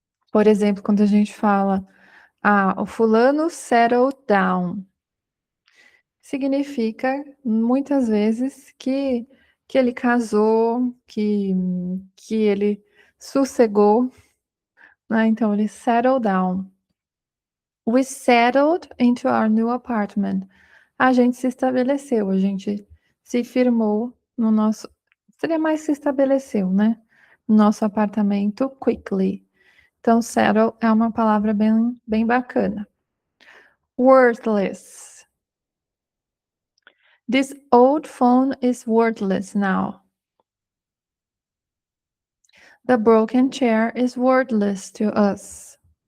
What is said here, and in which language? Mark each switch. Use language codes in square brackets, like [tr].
[pt] Por exemplo, quando a gente fala, o fulano settled down, significa muitas vezes que ele casou, que ele sossegou, né? Então, ele settled down. [en] We settled into our new apartment. [pt] A gente se estabeleceu, a gente se firmou no nosso. Seria mais se estabeleceu, né? No nosso apartamento quickly. Então, settle é uma palavra bem bacana. [en] Worthless. This old phone is worthless now. The broken chair is worthless to us.